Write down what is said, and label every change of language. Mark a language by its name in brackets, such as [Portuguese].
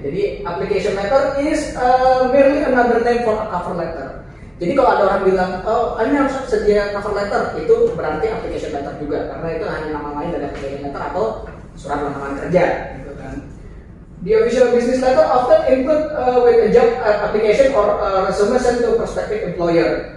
[English] Jadi application letter is merely another name for a cover letter. [Indonesian] Jadi kalau ada orang bilang, oh ini harus sedia cover letter, itu berarti application letter juga, karena itu hanya nama lain dari application letter atau surat lamaran kerja gitu kan. [English] The official business letter often include with a job application or resume sent to prospective employer.